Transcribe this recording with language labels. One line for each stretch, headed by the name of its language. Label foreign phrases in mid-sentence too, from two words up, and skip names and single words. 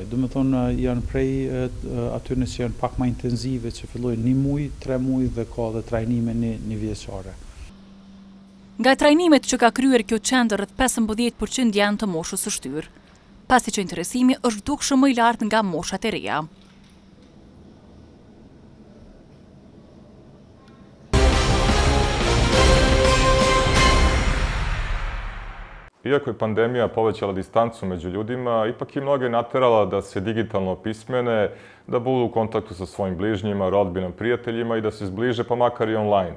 Albanian: Do me thonë janë prej atyre që janë pak më intenzive, që fillojnë 1 muaj, 3 muaj dhe ka dhe trajnime një vjeçare. Nga trajnimet që ka kryer kjo qendër, rreth 15% janë të moshës së shtyrë, pasi që interesimi është dukshëm më i lartë nga moshat e reja.
Serbian: Iako je pandemija povećala distancu među ljudima, ipak je mnoge naterala da se digitalno opismene, da budu u kontaktu sa svojim bližnjima, rodbinom, prijateljima i da se zbliže pa makar i online.